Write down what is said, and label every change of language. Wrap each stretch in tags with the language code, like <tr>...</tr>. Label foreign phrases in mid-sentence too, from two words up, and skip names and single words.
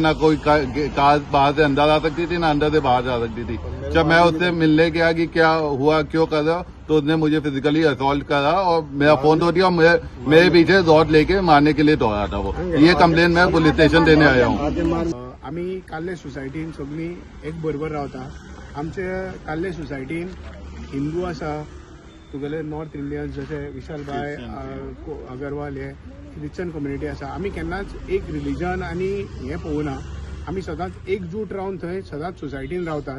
<hi>ना कोई कार बाहर से अंदर आ सकती थी, ना अंदर से बाहर जा सकती थी. जब मैं उससे मिलने गया कि क्या हुआ, क्यों कर रहा, तो उसने मुझे</hi> <en>physically assault</en> <hi>करा और मेरा फोन तोड़ दिया और मेरे पीछे रॉड लेके मारने के लिए दौड़ा था वो. ये कंप्लेन मैं</hi> <en>police station</en> <hi>देने आया हूँ.</hi> <kok>आम्ही काल्ले सोसायटीन सगळीं एक बरोबर रावता. आमचे काल्ले सोसायटीन हिंदू आसा, तुगेले</kok> <en>North Indians</en> <kok>जशे विशाल भाई अगरवाल हे</kok> <en>Christian community</en> <kok>आसा. आमी केन्नाच एक रिलीजन आनी हे पळोवना. आमी सदांच एकजूट रावन थंय सदांच सोसायटीन रावतात.</kok>